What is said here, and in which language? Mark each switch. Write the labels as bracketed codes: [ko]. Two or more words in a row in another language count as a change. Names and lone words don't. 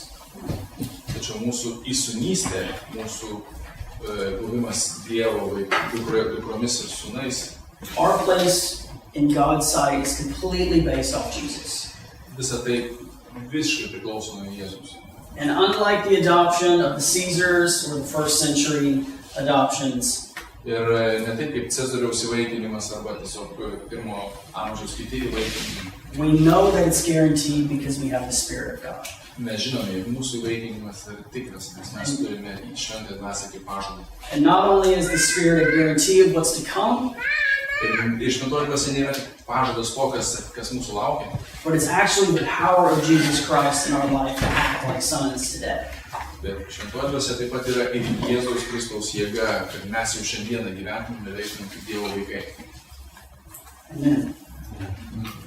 [lt] Tačiau mūsų įsūnystė, mūsų buvimas Dievo dukromis ir sūnais, [en] our place in God's sight is completely based off Jesus. [lt] visa tai visiškai priklauso nuo Jėzaus. [en] And unlike the adoption of the Caesars or the first century adoptions, [lt] Ir ne taip kaip Cezariaus įvaikinimas arba tiesiog pirmo amžiaus kiti įvaikinimai. [en] we know that it's guaranteed because we have the Spirit of God. [lt] Mes žinome, jog mūsų įvaikinimas yra tikras, nes mes turime šventąją dvasią kaip pažadą. [en] And not only is the Spirit a guarantee of what's to come, [lt] Ir šventoji dvasia nėra tik pažadas to, kas mūsų laukia, [en] but it's actually the power of Jesus Christ in our life to act like sons today. [lt] bet šventoji dvasia taip pat yra ir Jėzaus Kristaus jėga, kad mes jau šiandieną gyventume ir veiktume kaip Dievo vaikai. Amen.